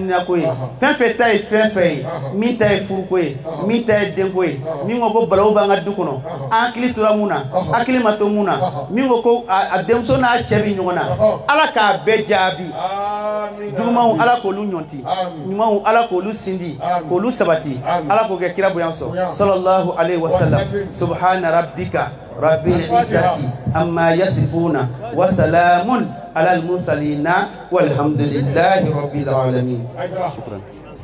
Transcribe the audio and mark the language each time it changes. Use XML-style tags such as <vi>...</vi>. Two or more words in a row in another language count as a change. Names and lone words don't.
<bm>d'identité ko ye fɛn fɛn ta ye fɛn fɛn ye min ta ye furu ko ye min ta ye den ko ye min ko balawu b'an ka du kɔnɔ an hakili tora mun na hakili ma to mun na min ko a denmuso n'a cɛ bɛ ɲɔgɔn na Ala k'a bɛɛ jaabi jugumanw Ala k'olu ɲɔnti ɲumanw Ala k'olu sindi k'olu sabati Ala k'o kɛ kira bonya sɔrɔ</bm> <ar>صلى الله عليه وسلم سبحان ربك رب العزة عما يصفون وسلام على المرسلين والحمد لله رب العالمين.</ar> <bm>Shukran.</bm>